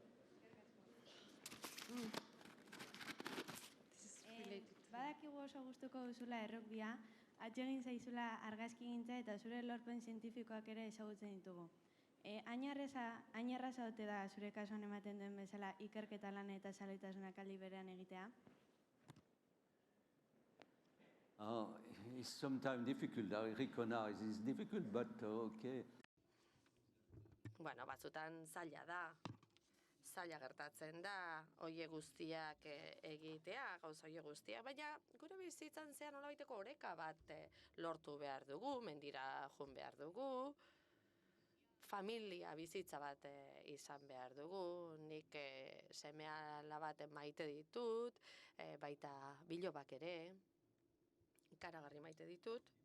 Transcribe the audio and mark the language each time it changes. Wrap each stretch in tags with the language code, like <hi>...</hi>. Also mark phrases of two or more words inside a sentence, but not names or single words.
<eu>Badakigu oso gustuko duzula errugbia, atsegin zaizula argazkigintza eta zure lorpen zientifikoak ere ezagutzen ditugu. Hain erraza ote da zure kasuan ematen duen bezala ikerketa lan eta zaleitasunak aldi berean egitea?</eu> <en>It's sometimes difficult. I recognize it's difficult, but okay.</en> <eu>Batzutan zaila da. Zaila gertatzen da, oie guztiak egitea, gauza oie guztiak, baina gure bizitzan zean nolabaiteko oreka bat lortu behar dugu, mendira joan behar dugu, familia bizitza bat izan behar dugu, nik seme-alaba bat maite ditut, baita bilobak ere, ikaragarri maite ditut.</eu>